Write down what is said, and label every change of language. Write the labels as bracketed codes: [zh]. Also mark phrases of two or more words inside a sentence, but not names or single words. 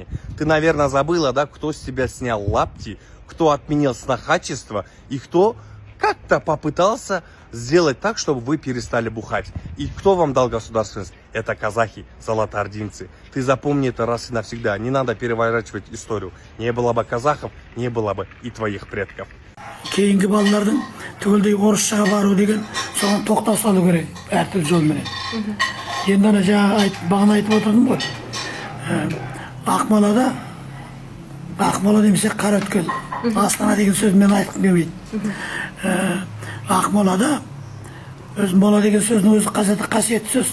[ru] Ты, наверное, забыла, да, кто с тебя снял лапти, кто отменил снохачество и кто как-то попытался сделать так, чтобы вы перестали бухать. И кто вам дал государственность? Это казахи, золотоординцы. Ты запомни это раз и навсегда. Не надо переворачивать историю. Не было бы казахов, не было бы и твоих предков. [kk] Кейінгі балалардың түгелдей орысшаға бару деген соған тоқтау салу керек әртүрлі жолменен. Енді ана бағана айтып отырдым ғой. Ақмола демесе Қараөткел. Астана деген сөз мен айтқым келмейді. Ақмолада мола деген сөздің өзі қасиетті сөз.